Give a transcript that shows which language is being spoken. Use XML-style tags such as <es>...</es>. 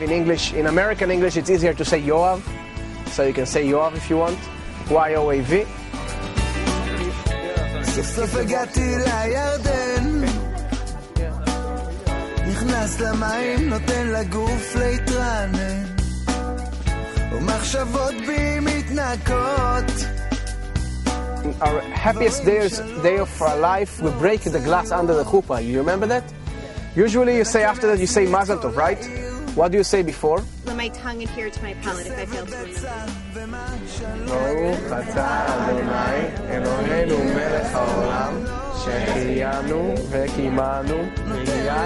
<en>In English, in American English, it's easier to say Yoav. So you can say Yoav if you want. Y-O-A-V.</en> <he>סוף הגעתי לירדן, נכנס למים, נותן לגוף להתרענן, ומחשבות בי מתנקות.</he> <en>Our happiest day of our life, we break the glass under the chuppah. You remember that? Usually you say after that, you say Mazel Tov, right? What do you say before? Let my tongue adhere to my palate if I fail to remember.</en> <he>ברוך אתה אדוני אלוהינו מלך העולם שהחיינו וקיימנו והגיענו</he>